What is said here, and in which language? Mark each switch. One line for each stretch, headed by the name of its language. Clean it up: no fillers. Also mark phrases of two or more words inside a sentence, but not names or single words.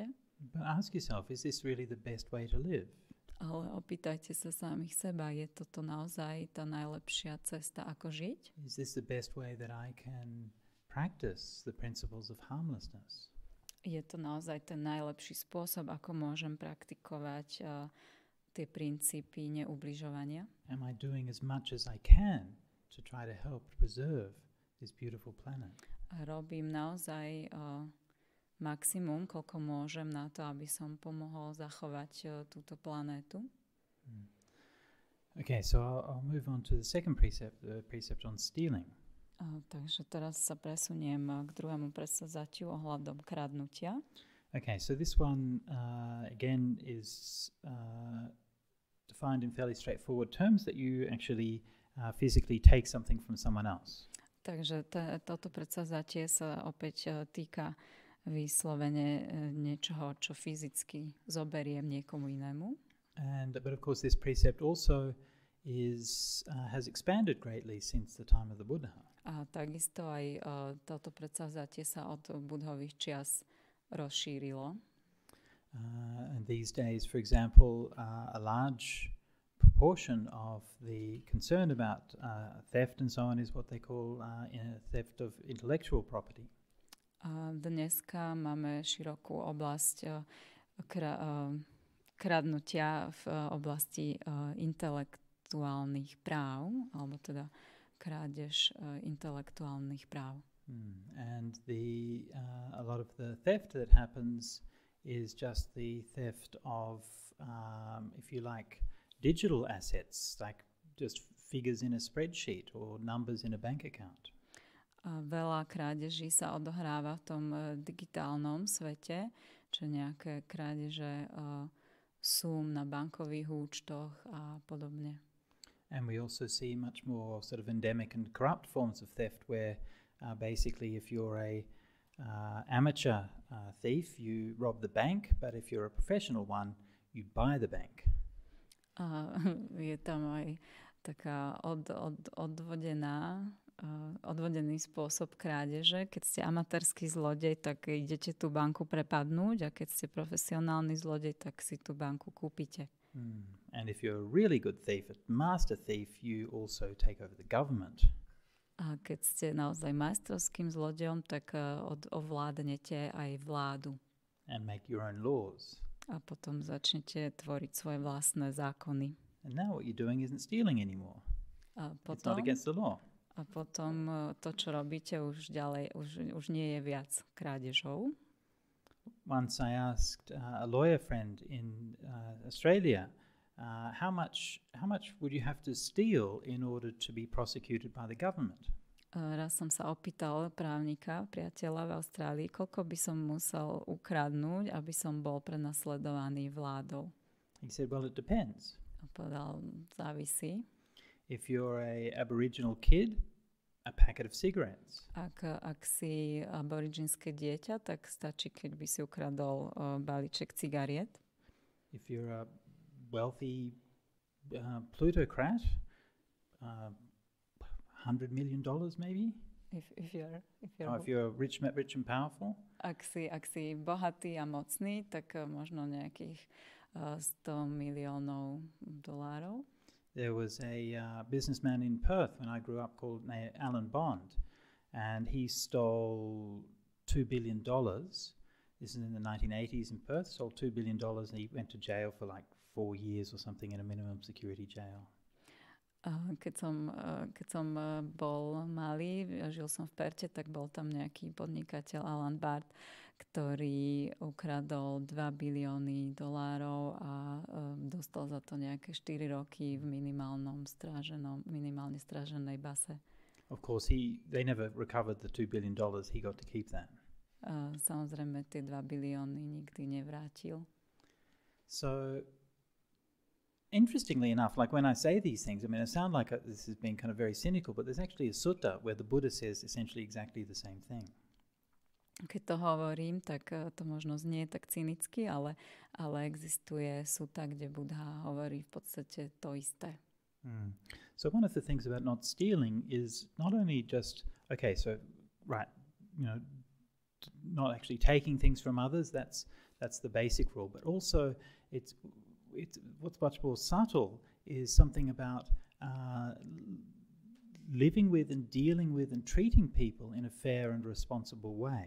English: But ask yourself, is this really the best way to live?
Slovak: Ale opýtajte sa samých seba, je toto naozaj tá najlepšia cesta, ako žiť?
English: Is this the best way that I can practice the principles of harmlessness?
Slovak: Je to naozaj ten najlepší spôsob, ako môžem praktikovať tie princípy neubližovania?
English: Am I doing as much as I can to try to help preserve this beautiful planet?
Slovak: Robím naozaj maximum, koľko môžem na to, aby som pomohol zachovať túto planétu.
English: Okay, so I'll move on to the second precept, the precept on stealing.
Slovak: Takže teraz sa presuniem k druhému predsavzatiu ohľadom kradnutia.
English: Okay, so this one again is defined in fairly straightforward terms that you actually physically take something from someone else.
Slovak: Takže toto predsavzatie sa opäť týka vyslovene niečoho, čo fyzicky zoberiem niekomu inému.
English: But of course this precept also has expanded greatly since the time of the Buddha.
Slovak: A takisto aj toto predsavzatie sa od Budhových čias rozšírilo.
English: And these days, for example, a large proportion of the concern about theft and so on is what they call theft of intellectual property.
Slovak: A dneska máme širokú oblasť kradnutia v oblasti intelektuálnych práv, alebo teda krádež intelektuálnych práv.
English: And a lot of the theft that happens is just the theft of, if you like, digital assets, like just figures in a spreadsheet or numbers in a bank account.
Slovak: Veľa krádeží sa odohráva v tom digitálnom svete, čo nejaké krádeže súm na bankových účtoch a podobne.
English: And we also see much more sort of endemic and corrupt forms of theft where basically if you're a amateur thief, you rob the bank, but if you're a professional one, you buy the bank.
Slovak: Je tam aj taká odvodený spôsob krádeže. Keď ste amatérsky zlodej, tak idete tú banku prepadnúť a keď ste profesionálny zlodej, tak si tú banku kúpite.
English: And if you're a really good thief, a master thief, you also take over the government.
Slovak: A keď ste naozaj majstrovským zlodejom, tak ovládnete aj vládu.
English: And make your own laws.
Slovak: A potom začnete tvoriť svoje vlastné zákony.
English: And now what you're doing isn't stealing anymore. It's not against the law.
Slovak: A potom to, čo robíte, už ďalej, už nie je viac krádežou.
English: Once I asked a lawyer friend in Australia, how much would you have to steal in order to be prosecuted by the government?
Slovak: Raz som sa opýtal právnika, priateľa v Austrálii, koľko by som musel ukradnúť, aby som bol prenasledovaný vládou.
English: He said, well, it depends.
Slovak: A povedal, závisí.
English: If you're a Aboriginal kid, a packet of cigarettes.
Slovak: Ak si aboriginské dieťa, tak stačí, keď by si ukradol balíček cigariet.
English: If you're a wealthy plutocrat, $100 million maybe. If you're rich and powerful.
Slovak: Ak si bohatý a mocný, tak možno nejakých $100 miliónov.
English: There was a businessman in Perth when I grew up called Alan Bond, and he stole $2 billion. This is in the 1980s in Perth. Stole $2 billion, and he went to jail for like 4 years or something in a minimum security jail.
Slovak: Keď som bol malý, žil som v Perte, tak bol tam nejaký podnikateľ Alan Bard, ktorý ukradol $2 bilióny a dostal za to nejaké 4 roky v minimálne stráženej base.
English: Of course, they never recovered the $2 billion. He got to keep that.
Slovak: Samozrejme, tie 2 bilióny nikdy nevrátil.
English: So, interestingly enough, like when I say these things, I mean, it sounds like this is being kind of very cynical, but there's actually a sutta where the Buddha says essentially exactly the same thing.
Slovak: Keď to hovorím, tak to možno znie tak cynicky, ale existuje sutta, kde Buddha hovorí v podstate to isté.
English: So one of the things about not stealing is not only just, okay, so, right, not actually taking things from others, that's the basic rule, but also it's what's much more subtle is something about living with and dealing with and treating people in a fair and responsible way.